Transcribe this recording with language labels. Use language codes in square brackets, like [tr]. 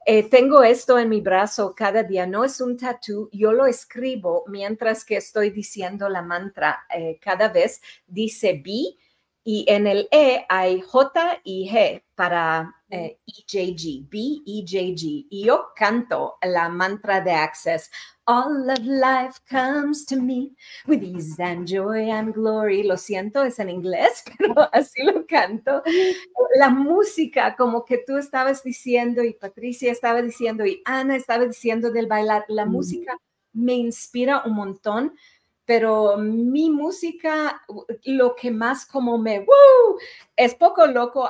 [es] Tengo esto en mi brazo cada día, no es un tatú, yo lo escribo mientras que estoy diciendo la mantra. Cada vez dice Be y en el E hay J y G para EJG, B, EJG. Y yo canto la mantra de Access. [en] All of life comes to me with ease and joy and glory. [es] Lo siento, es en inglés, pero así lo canto. La música, como que tú estabas diciendo y Patricia estaba diciendo y Ana estaba diciendo del bailar, la música me inspira un montón, pero mi música, lo que más como es poco loco.